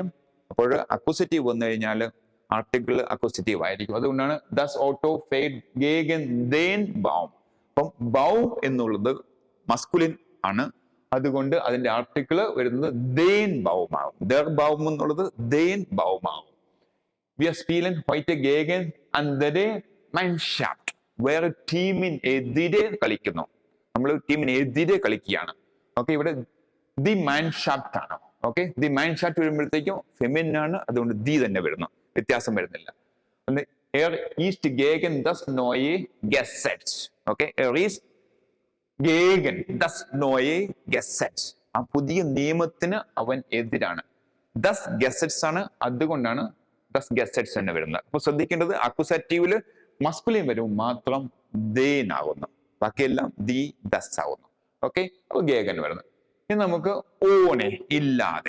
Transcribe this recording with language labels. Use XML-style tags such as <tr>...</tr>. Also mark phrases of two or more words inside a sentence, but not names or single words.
<ml>അപ്പോൾ അക്യൂസറ്റീവ് വന്നു കഴിഞ്ഞാൽ ആർട്ടിക്കിൾ അക്യൂസറ്റീവ് ആയിരിക്കും.</ml> <de>അതുകൊണ്ടാണ് Das Auto fährt gegen den Baum.</de> <ml>അപ്പം ബൗം എന്നുള്ളത് മസ്കുലിൻ ആണ്, അതുകൊണ്ട് അതിന്റെ ആർട്ടിക്കിൾ വരുന്നത്</ml> <de>den Baum</de> <ml>ആവും.</ml> <de>der Baum</de> <ml>എന്നുള്ളത്</ml> <de>den Baum</de> <ml>ആവും.</ml> <de>Wir spielen heute gegen andere Mannschaft.</de> <ml>വേറെ ടീമിനെതിരെ കളിക്കുന്നു. നമ്മൾ ടീമിനെതിരെ കളിക്കുകയാണ്. ഓക്കെ, ഇവിടെ</ml> <de>die Mannschaft</de> <ml>ആണ്. ഓക്കെ,</ml> <de>die Mannschaft</de> <ml>വരുമ്പോഴത്തേക്കും ഫെമിനിൻ ആണ്, അതുകൊണ്ട് ദി തന്നെ വരുന്നു, വ്യത്യാസം വരുന്നില്ല.</ml> <de>Er ist gegen das neue Gesetz.</de> <ml>ഓക്കെ,</ml> <de>er ist gegen das neue Gesetz.</de> <ml>ആ പുതിയ നിയമത്തിന് അവൻ എതിരാണ്. Das Gesetz ആണ്, അതുകൊണ്ടാണ്</ml> <de>das Gesetz</de> <ml>തന്നെ വരുന്നത്. അപ്പൊ ശ്രദ്ധിക്കേണ്ടത് അക്യൂസാറ്റീവില് മസ്കുലിൻ വരും മാത്രം ദേൻ ആകുന്നു, ബാക്കിയെല്ലാം</ml> <de>die das</de> <ml>ആകുന്നു. ഓക്കെ, അപ്പൊ ഗേഗൻ വരുന്നത്. ഇനി നമുക്ക് ഓണെ, ഇല്ലാതെ.</ml>